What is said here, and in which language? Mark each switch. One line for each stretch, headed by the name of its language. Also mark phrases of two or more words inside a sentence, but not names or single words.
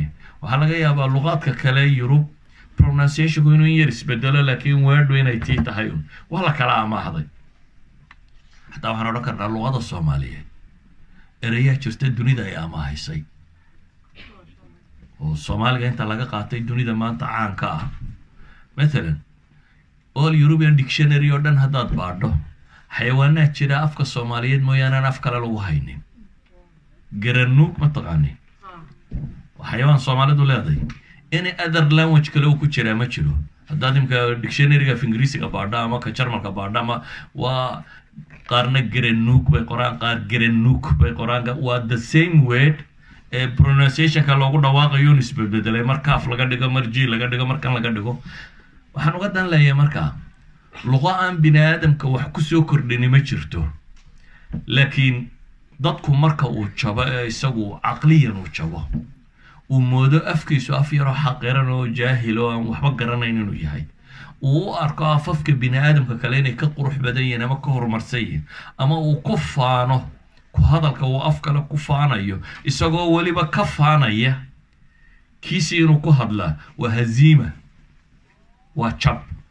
Somali: waxaa laga yaabaa luqaadka kale Yurub pronunciationku inuu yar isbedelo, laakiin wordhu inay tii tahay waa la kala amaahday. xataa waxaan odhan karnaa luqada Soomaaliyeed erayaa jirta dunida ay amaahaysay oo Soomaaliga inta laga qaatay dunida maanta caanka ah. mathalan
English: all European dictionary
Somali: oo dhan haddaad baadho xayawaanaad jira afka Soomaaliyeed mooyaane aan af kale lagu haynin. garanuug ma taqaani? waa xayawaan Soomaalidu leedahay.
English: any other language
Somali: kale uu ku jiraa ma jiro. haddaad imka dictionaryga af ingiriisiga baadho ama ka jarmalka baadho, ama waa qaarna garanuug bay qoraan, qaar garanuug bay qoraan. waa
English: the same word
Somali: ee pronunciationka loogu dhawaaqayo un isbedbedelay, mar kaaf laga dhigo, mar ji laga dhigo, mar kan laga dhigo. waxaan uga dan leeyahay markaa luqa aan bini aadamka wax ku soo kordhini ma jirto. laakiin dadku marka uu jabo ee isagu caqliyan uu jabo, uu moodo afkiisu af yaroo xaqiran oo jaahil oo aan waxba garanayn inuu yahay, uu u arko afafka bini aadamka kale inay ka qurux badan yihiin ama ka horumarsan yihiin, ama uu ku faano ku hadalka uu af kale ku faanayo, isagoo weliba ka faanaya kiisi inuu ku hadlaa waa haziima, waa jab.